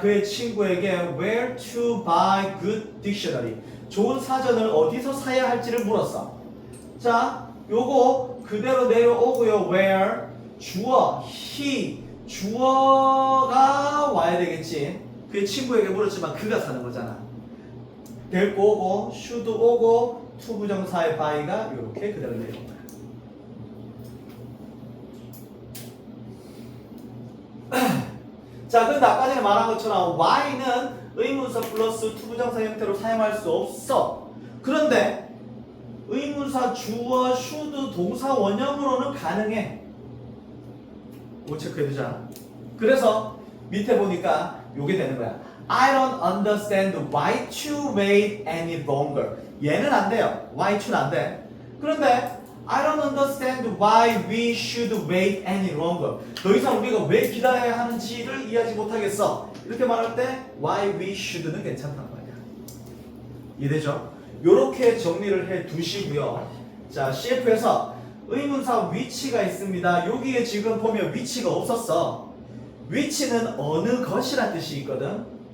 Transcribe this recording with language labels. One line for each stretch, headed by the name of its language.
Korean: 그의 친구에게
English: where to buy good dictionary.
Korean: 좋은 사전을 어디서 사야 할지를 물었어. 자, 요거 그대로 내려오고요. where 주어 he 주어가 와야 되겠지. 그의 친구에게 물었지만 그가 사는 거잖아. 데리고 오고 should 오고 투부정사의 buy가 이렇게 그대로 내려온 거야. 자, 근데 아까 전에 말한 것처럼 Y는 의문사 플러스 투부정사 형태로 사용할 수 없어. 그런데 의문사 주어 should 동사 원형으로는 가능해. 이거 체크해두자. 그래서 밑에 보니까 요게 되는 거야.
English: I don't understand why to wait any longer.
Korean: 얘는 안 돼요. why to는 안 돼. 그런데
English: I don't understand why we should wait any longer.
Korean: 더 이상 우리가 왜 기다려야 하는지를 이해하지 못하겠어. 이렇게 말할 때 why we should는 괜찮다는 말이야. 이해되죠? 요렇게 정리를 해 두시고요. 자, CF에서 의문사 위치가 있습니다. 여기에 지금 보면 위치가 없었어. 위치는 어느 것이란 뜻이 있거든.